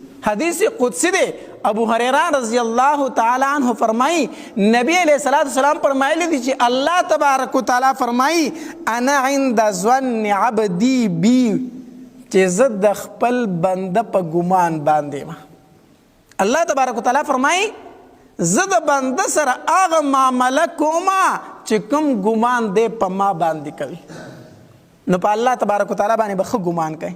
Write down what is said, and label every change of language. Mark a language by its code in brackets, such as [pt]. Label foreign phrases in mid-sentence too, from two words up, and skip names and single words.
[ps] حدیث قدسی دے. ابو هریرہ [ar] رضی اللہ تعالی عنہ [ps] فرمائی نبی [ar] علیہ السلام [ps] فرمائے دی چې [ar] اللہ تبارک و تعالی [ps] فرمائی [ar] انا عند ظن عبدی بی [ps] چې زه د خپل بنده په ګمان باندې ما. [ar] الله تبارک و تعالی [ps] فرمائی زه د بنده سره هغه معامله کومه چې کوم ګمان دی په ما باندې کوي. نو په [ar] الله تبارک و تعالی [ps] باندې به ښه ګمان کوي.